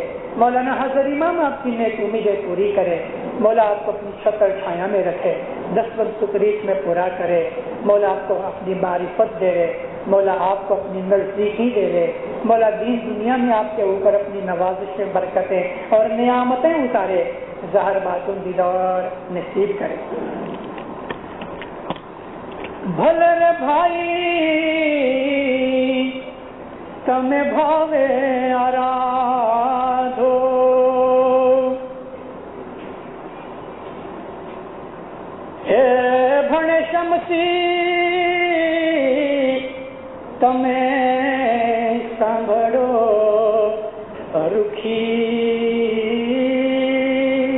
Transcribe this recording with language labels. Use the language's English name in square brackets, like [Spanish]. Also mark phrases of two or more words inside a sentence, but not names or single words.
[Urdu] مولانا حضرت امام آپ کی نیک امیدیں پوری کرے، مولا آپ کو اپنی چھتر چھایا میں رکھے، دستبند تقریب میں پورا کرے، مولا آپ کو اپنی معرفت دے دے، مولا آپ کو اپنی نزدیکی دے دے، مولا دین دنیا میں آپ کے اوپر اپنی نوازشیں، برکتیں اور نعمتیں اتارے، ظاہر باطن دیدار نصیب کرے۔ [Gujarati] ભલે રે ભાઈ તમે ભાવે આરાધો. હે ભણેશમસી તમે સાંભળો અરુખી.